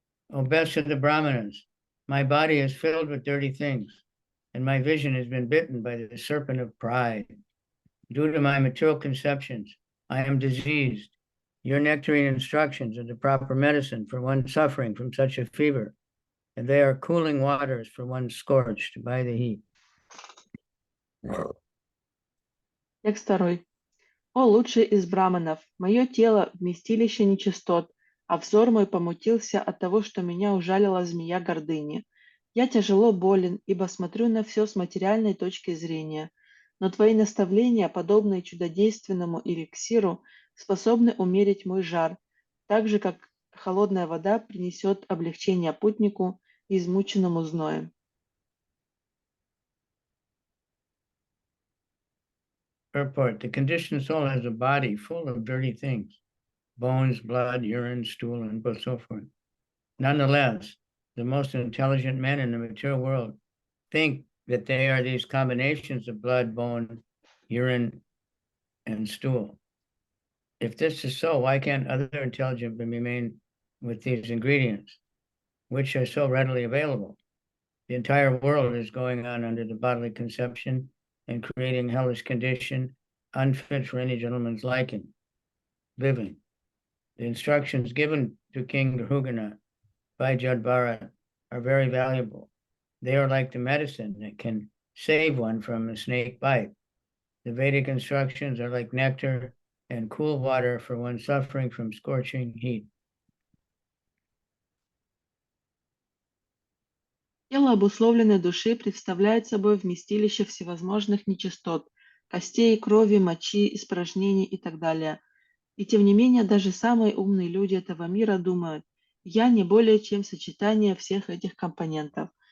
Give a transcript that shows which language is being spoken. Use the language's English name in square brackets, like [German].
[English] O best of the Brahmanas, my body is filled with dirty things, and my vision has been bitten by the serpent of pride. Due to my material conceptions, I am diseased. Your nectarine instructions are the proper medicine for one suffering from such a fever, and they are cooling waters for one scorched by the heat. [Russian] Текст 2. «О лучший из браманов, мое тело – вместилище нечистот, а взор мой помутился от того, что меня ужалила змея гордыни. Я тяжело болен, ибо смотрю на все с материальной точки зрения. Но твои наставления, подобные чудодейственному эликсиру, способны умерить мой жар, так же, как холодная вода принесет облегчение путнику, измученному зноем». [English] Purport: the conditioned soul has a body full of dirty things, bones, blood, urine, stool, and so forth. Nonetheless, the most intelligent men in the material world think that they are these combinations of blood, bone, urine, and stool. If this is so, why can't other intelligent men be made with these ingredients, which are so readily available? The entire world is going on under the bodily conception and creating hellish condition, unfit for any gentleman's liking, living. The instructions given to King Rahūgaṇa by Jada Bhārata are very valuable. They are like the medicine that can save one from a snake bite. The Vedic instructions are like nectar and cool water for one suffering from scorching heat. [Russian] Тело обусловленной души представляет собой вместилище всевозможных нечистот, костей, крови, мочи, испражнений и так далее. И тем не менее, даже самые умные люди этого мира думают: «Я не более чем сочетание всех этих компонентов».